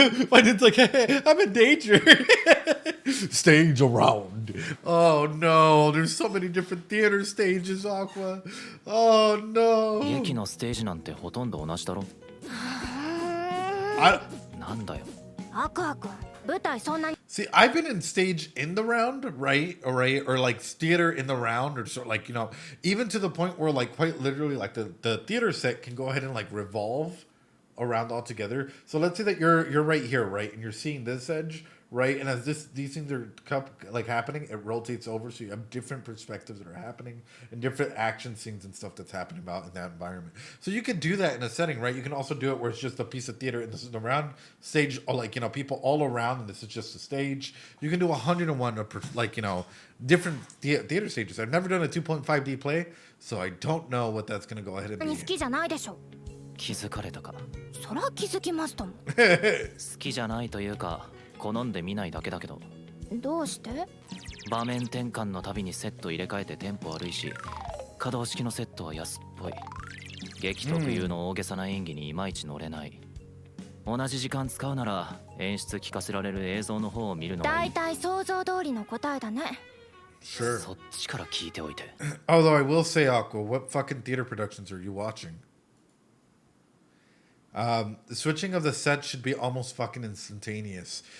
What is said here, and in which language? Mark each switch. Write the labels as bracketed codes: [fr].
[en] But it's like, hey, I'm in danger. Stage around. Oh no, there's so many different theater stages, Aqua. Oh no. [ja] 劇のステージなんてほとんど同じだろ。なんだよ。アクア君、舞台そんなに。 [en] See, I've been in stage in the round, right? Or like theater in the round, or sort of like, you know, even to the point where like quite literally like the theater set can go ahead and like revolve around altogether. So let's say that you're right here, right? And you're seeing this edge, right? And as these things are like happening, it rotates over, so you have different perspectives that are happening and different action scenes and stuff that's happening about in that environment. So you can do that in a setting, right? You can also do it where it's just a piece of theater and this is the round stage, or like, you know, people all around and this is just a stage. You can do 101 like, you know, different theater stages. I've never done a 2.5D play, so I don't know what that's going to go ahead and be. [ja] 好きじゃないでしょ。気づかれたか。そら気づきますとも。好きじゃないというか、好んで見ないだけだけど。どうして？場面転換のたびにセット入れ替えてテンポ悪いし、可動式のセットは安っぽい。劇特有の大げさな演技にいまいち乗れない。同じ時間使うなら演出聞かせられる映像の方を見るのがいい。だいたい想像通りの答えだね。 [en] Sure. [ja] そっちから聞いておいて。 [en] Although I will say, Aqua, what fucking theater productions are you watching? The switching of the set should be almost fucking instantaneous.